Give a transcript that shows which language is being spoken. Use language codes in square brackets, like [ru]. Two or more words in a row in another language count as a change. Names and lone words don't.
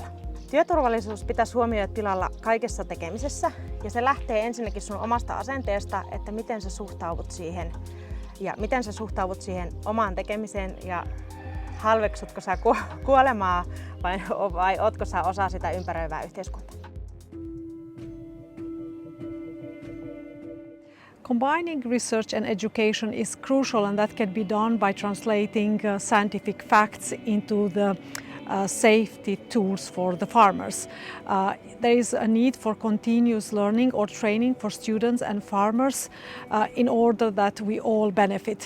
[fi] Työturvallisuus pitäisi huomioida tilalla kaikessa tekemisessä ja se lähtee ensinnäkin sun omasta asenteesta, että miten sä suhtaudut siihen ja miten sä suhtaudut siihen omaan tekemiseen ja halveksutko sä kuolemaa vai ootko sä osa sitä ympäröivää yhteiskuntaa. [en] Combining research and education is crucial, and that can be done by translating scientific facts into the safety tools for the farmers. There is a need for continuous learning or training for students and farmers in order that we all benefit.